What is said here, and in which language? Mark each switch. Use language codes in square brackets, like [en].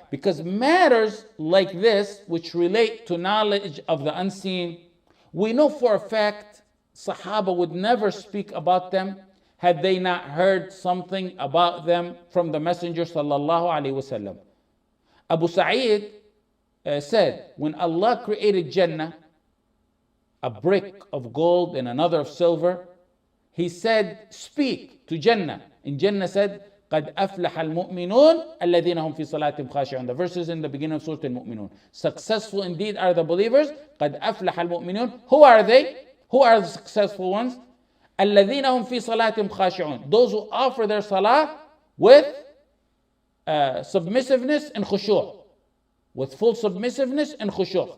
[en] Because matters like this, which relate to knowledge of the unseen, we know for a fact Sahaba would never speak about them had they not heard something about them from the Messenger sallallahu alaihi wasallam. Abu Sa'id said, when Allah created Jannah, a brick of gold and another of silver, He said, speak to Jannah. And Jannah said, [ar] قَدْ أَفْلَحَ الْمُؤْمِنُونَ الَّذِينَ هُمْ فِي صَلَاتِهِمْ خَاشِعُونَ. [en] The verses in the beginning of Surat al-Mu'minun. Successful indeed are the believers. [ar] قَدْ أَفْلَحَ الْمُؤْمِنُونَ. [en] Who are they? Who are the successful ones? [ar] الَّذِينَ هُمْ فِي صَلَاتِهِمْ خَاشِعُونَ. [en] Those who offer their salah with submissiveness and khushu'. With full submissiveness and khushu'.